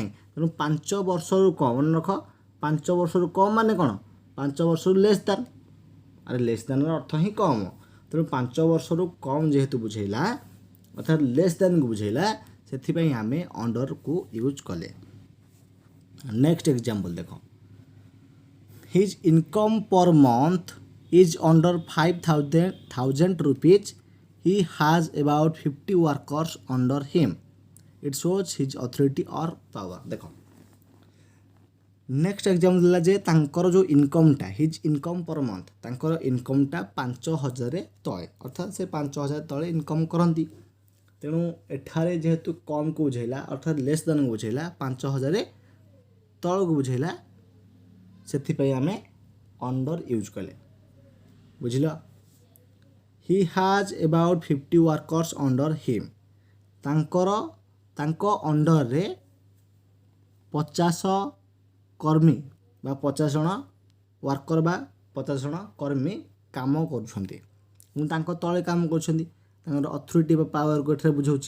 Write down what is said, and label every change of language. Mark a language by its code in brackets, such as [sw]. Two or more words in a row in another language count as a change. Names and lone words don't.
[or] ତେଣୁ 5 ବର୍ଷରୁ କମ୍, ମନେ ରଖ 5 ବର୍ଷରୁ କମ୍ ମାନେ କ'ଣ, 5 ବର୍ଷରୁ [en] less than, [or] ଆରେ [en] less than [or] ଅର୍ଥ ହିଁ କମ୍। ତେଣୁ 5 ବର୍ଷରୁ କମ୍ ଯେହେତୁ ବୁଝେଇଲା ଅର୍ଥାତ୍ [en] less than [or] ବୁଝେଇଲା, ସେଥିପାଇଁ ଆମେ ଅଣ୍ଡରକୁ ୟୁଜ୍ କଲେ। [en] Next example ଦେଖ, his income per month is under 5,000 rupees. He has about 50 workers under him. It shows his authority or power. [or] ଦେଖ [en] next example [or] ଦେଲା ଯେ ତାଙ୍କର ଯେଉଁ ଇନକମ୍ଟା, [en] his income per month, [or] ତାଙ୍କର ଇନକମ୍ଟା 5,000 ତଳେ, ଅର୍ଥାତ୍ ସେ 5,000 ତଳେ ଇନକମ୍ କରନ୍ତି। ତେଣୁ ଏଠାରେ ଯେହେତୁ କମ୍କୁ ବୁଝେଇଲା ଅର୍ଥାତ୍ [en] less than [or] ବୁଝେଇଲା, 5,000 ତଳକୁ ବୁଝେଇଲା, ସେଥିପାଇଁ ଆମେ ଅଣ୍ଡର ୟୁଜ୍ କଲେ। [en] ବୁଝିଲ। He has about 50 workers under him. [or] ତାଙ୍କ ଅଣ୍ଡରରେ 50 କର୍ମୀ ବା 50 ଜଣ ୱାର୍କର ବା 50 ଜଣ କର୍ମୀ କାମ କରୁଛନ୍ତି ଏବଂ ତାଙ୍କ ତଳେ କାମ କରୁଛନ୍ତି। ତାଙ୍କର ଅଥରିଟି ବା ପାୱାରକୁ ଏଠାରେ ବୁଝାଉଛି।